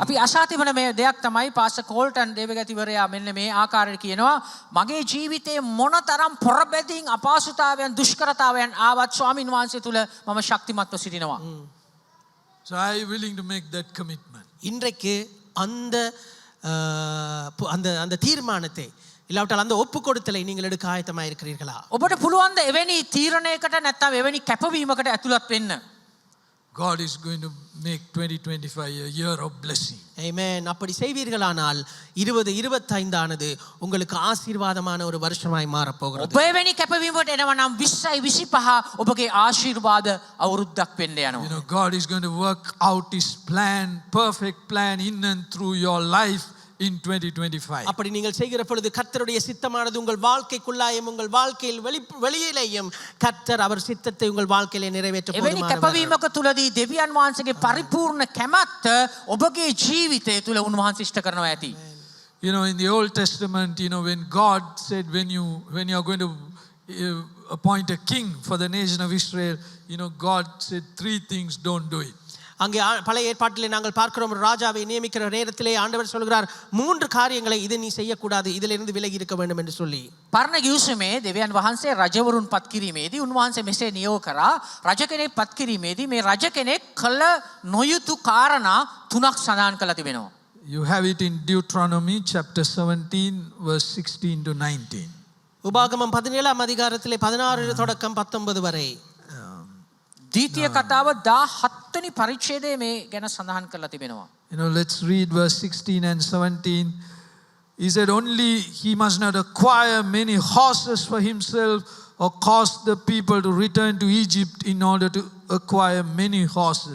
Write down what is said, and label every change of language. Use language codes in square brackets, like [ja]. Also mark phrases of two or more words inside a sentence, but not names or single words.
[si] අපි අසා තිබෙන මේ දෙයක් තමයි පාස්ටර් කෝල්ටන් දේවගතිවරයා මෙන්න මේ ආකාරයට කියනවා, මගේ ජීවිතයේ මොනතරම් පොරබැදින් අපහසුතාවයන් දුෂ්කරතාවයන් ආවත් ස්වාමින් වහන්සේ තුල මම ශක්තිමත්ව සිටිනවා. [en] So I am willing to make that commitment. [ta] இன்றைக்கு அந்த அந்த தீர்மானத்தை இல்லாவிட்டால் அந்த ஒப்பு கொடுத்தலை நீங்கள் எடுக்க ஆயத்தமாக இருக்கிறீர்களா? [si] ඔබට පුළුවන් ද එවැනි තීරණයකට නැත්නම් එවැනි කැපවීමකට ඇතුළත් වෙන්න? [en] God is going to make 2025 a year of blessing. Amen. [ta] அப்படி செய்வீர்களானால் 2025 ஆனது உங்களுக்கு ஆசீர்வாதமான ஒரு வருஷமாய் மாறப் போகிறது. [si] ඔබ එවැනි කැපවීමකට එනවා නම් 2025 ඔබගේ ආශිර්වාද අවුරුද්දක් වෙන්න යනවා. [en] You know, God is going to work out his plan, perfect plan in and through your life in 2025. [ta] அப்படி நீங்கள் செய்கிற பொழுது கர்த்தருடைய சித்தமானது உங்கள் வாழ்க்கைக்குள்ளாயும் உங்கள் வாழ்க்கையில் வெளியிலேயும் கர்த்தர் அவர் சித்தத்தை உங்கள் வாழ்க்கையிலே நிறைவேற்ற [si] එවැනි කැපවීමක තුලදී දෙවියන් වහන්සේගේ පරිපූර්ණ කැමැත්ත ඔබගේ ජීවිතය තුල උන්වහන්සේ ඉෂ්ට කරනවා ඇති. [en] You know, in the Old Testament, you know, when God said, when you are going to appoint a king for the nation of Israel, you know, God said 3 things, don't do it. [ta] அங்கே பழைய ஏற்பாட்டிலே நாங்கள் பார்க்கிறோம், ராஜாவை நியமிக்கிற நேரத்திலே ஆண்டவர் சொல்கிறார் 3 காரியங்களை இது நீ செய்யக்கூடாது, இதிலிருந்து விலகி இருக்க வேண்டும் என்று சொல்லி. [si] පරණ ගිවිසුමේ දෙවියන් වහන්සේ රජවරුන් පත් කිරීමේදී උන්වහන්සේ මෙසේ නියෝග කරා, රජ කෙනෙක් පත් කිරීමේදී මේ රජ කෙනෙක් කළ නොයුතු කාරණා 3ක් සඳහන් කරලා තිබෙනවා. [en] You have it in Deuteronomy chapter 17 verse 16 to 19. [ta] உபாகமம் 17ஆம் அதிகாரத்திலே 16 தொடக்கம் 19 வரை. [si] ද්විතීය කතාව 17 වෙනි පරිච්ඡේදයේ මේ ගැන සඳහන් කරලා තිබෙනවා. [en] You know, let's read verse 16 and 17. He said, only he must not acquire many horses for himself or cause the people to return to Egypt in order to acquire many horses.